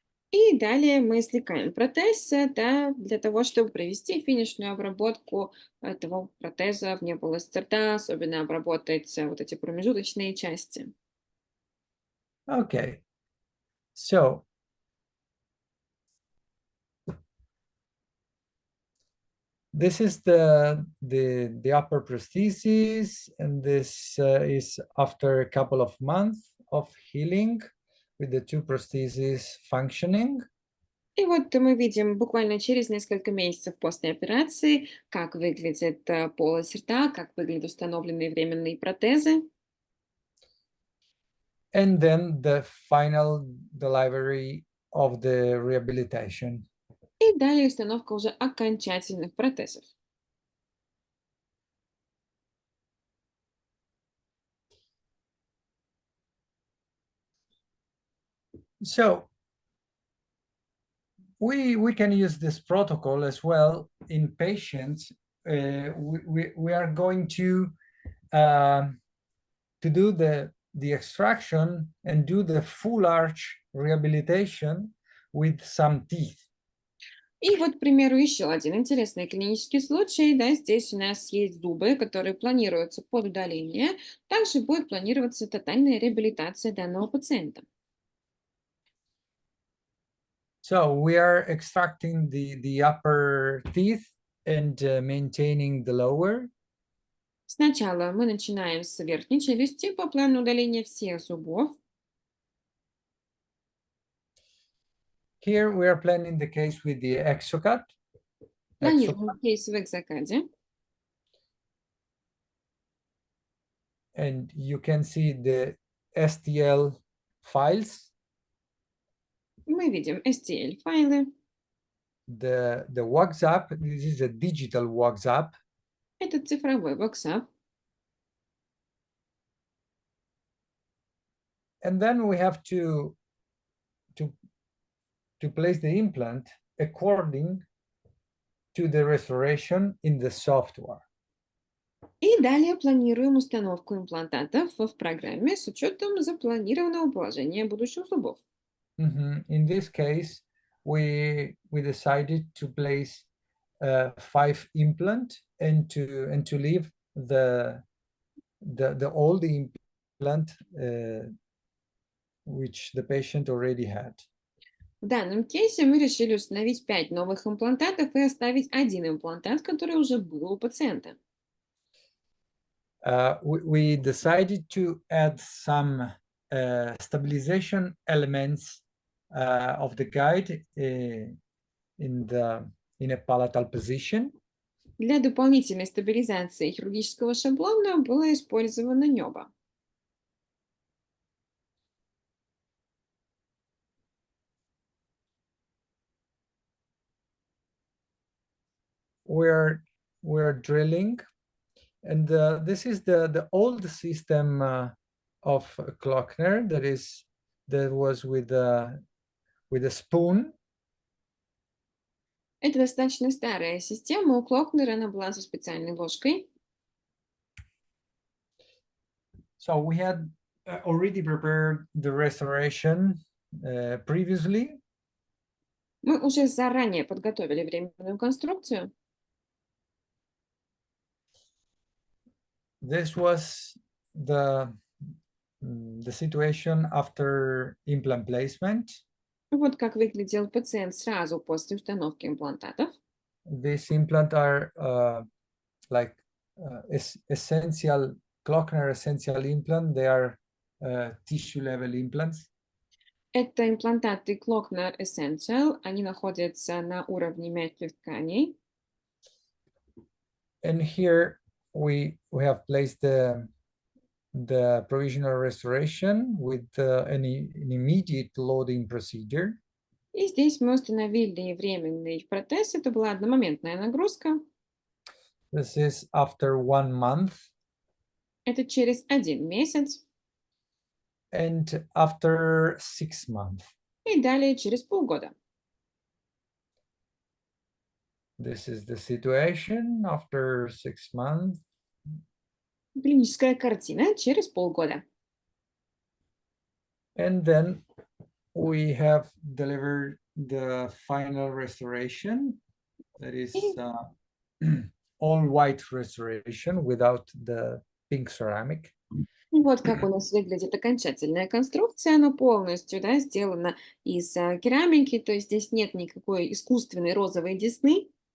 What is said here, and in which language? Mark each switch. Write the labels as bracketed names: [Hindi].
[Russian] И далее мы извлекаем протез, да, для того, чтобы провести финишную обработку этого протеза вне полости рта, особенно обработать вот эти промежуточные части. [English] Okay, so this is the upper prosthesis, and this is after a couple of months of healing with the two prostheses functioning. [Russian] И вот мы видим буквально через несколько месяцев после операции, как выглядит полость рта, как выглядят установленные временные протезы. [English] And then the final delivery of the rehabilitation. [Russian] И далее установка уже окончательных протезов. [English] So we can use this protocol as well in patients. We are going to do the extraction and do the full arch rehabilitation with some teeth. [Russian] И вот, к примеру, еще один интересный клинический случай. Да, здесь у нас есть зубы, которые планируются под удаление. Также будет планироваться тотальная реабилитация данного пациента. [English] So we are extracting the upper teeth and maintaining the lower. [Russian] Сначала мы начинаем с верхней челюсти по плану удаления всех зубов. [English] Here we are planning the case with the exocut. [Russian] Планируем кейс в экзокаде. [English] And you can see the STL files. [Russian] Мы видим STL-файлы. [English] The WhatsApp, this is a digital WhatsApp. [Russian] Это цифровой WhatsApp. [English] And then we have to place the implant according to the restoration in the software. [Russian] И далее планируем установку имплантатов в программе с учетом запланированного положения будущих зубов. [English] In this case, we decided to place 5 implants and to leave the old implant which the patient already had. [Russian] В данном кейсе мы решили установить 5 новых имплантатов и оставить один имплантат, который уже был у пациента. [English] We decided to add some stabilization elements of the guide in a palatal position. [Russian] Для дополнительной стабилизации хирургического шаблона было использовано небо. [English] We're drilling, and this is the old system of Klockner that was with a spoon. [Russian] Это достаточно старая система. У Клокнера она была со специальной ложкой. [English] So we had already prepared the restoration previously. [Russian] Мы уже заранее подготовили временную конструкцию. [English] This was the situation after implant placement. [Russian] Вот как выглядел пациент сразу после установки имплантатов. [English] These implants are like essential Klockner essential implant. They are tissue level implants. [Russian] Это имплантаты Клокнер Essential. Они находятся на уровне мягких тканей. [English] And here we have placed the provisional restoration with an immediate loading procedure. [Russian] И здесь мы установили временный протез. Это была одномоментная нагрузка. [English] This is after 1 month. [Russian] Это через 1 месяц. [English] And after 6 months. [Russian] И далее через полгода. [English] This is the situation after 6 months. [Russian] Клиническая картина через полгода. [English] And then we have delivered the final restoration. That is all white restoration without the pink ceramic. [Russian] Вот как у нас выглядит окончательная конструкция. Она полностью, да, сделана из керамики, то есть здесь нет никакой искусственной розовой десны.